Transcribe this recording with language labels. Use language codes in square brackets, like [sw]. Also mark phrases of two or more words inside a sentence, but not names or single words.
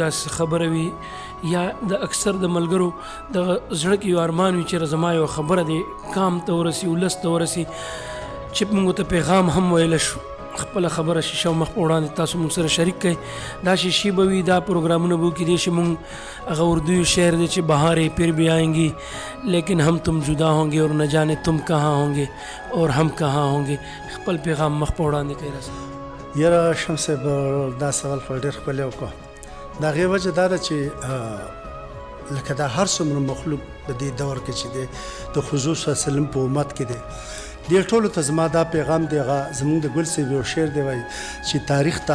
[ps] داسې خبره وي یا د اکثر د ملګرو د زړه کې یو ارمان وي چې زما یو خبره دی کام ته ورسي ولس ته ورسي چې موږ ته پیغام هم ویلی شو خپله خبره شیشه مخ په وړاندې تاسو موږ سره شریک کړئ دا شیشې به وي دا پروګرامونه به وکړي دی چې موږ هغه اردو شعر دی چې [ur] بهاریں پھر بھی آئیں گی لیکن ہم تم جدا ہوں گے اور نہ جانے تم کہاں ہوں گے اور ہم کہاں ہوں گے [ps] خپل پیغام مخ په وړاندې کوي راسه یاره شمسې دا سوال خو ډېر ښکلی وکړه د هغې وجه دا ده چې لکه دا هر څومره مخلوق په دې دور کې چې دی د حضور صلی الله علیه وسلم په امت کې دی دې ټولو ته زما دا پیغام دی هغه زموږ د ګل صاحب یو شعر دی وایي چې تاریخ ته